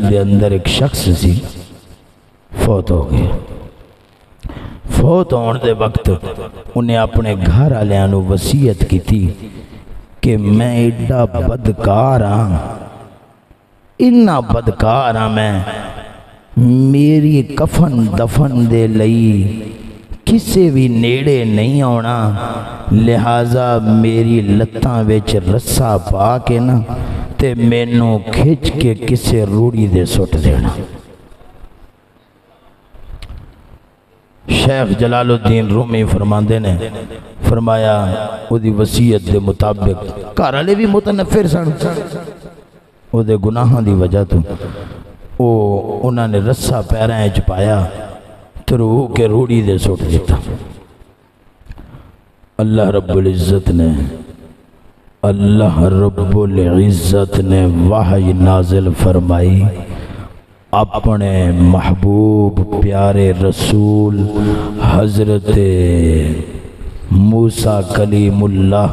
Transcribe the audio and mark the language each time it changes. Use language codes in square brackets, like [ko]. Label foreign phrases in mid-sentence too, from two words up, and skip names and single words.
[pa] دے اندر ایک شخص سی فوت ہو گیا، فوت ہونے دے وقت انہیں اپنے گھر والوں وصیت کی تھی کہ میں ایڈا بدکار ہاں، اتنا بدکار ہاں میں، میری کفن دفن دے لئی کسے بھی نیڑے نہیں ہونا، لہذا میری لتاں وچ رسا پا کے نا تے مینوں کھچ کے کسے روڑی دے سٹ دینا۔ شیخ جلال الدین رومی فرماندے نے فرمایا او دی وصیت دے مطابق گھر والے بھی متنفر سن، او دے گناہاں دی وجہ تو انہاں نے رسا پیراں وچ پایا ترو کے روڑی دے سٹ دیتا۔ [ur] اللہ رب العزت نے وحی نازل فرمائی، اپنے محبوب پیارے رسول حضرت موسیٰ کلیم اللہ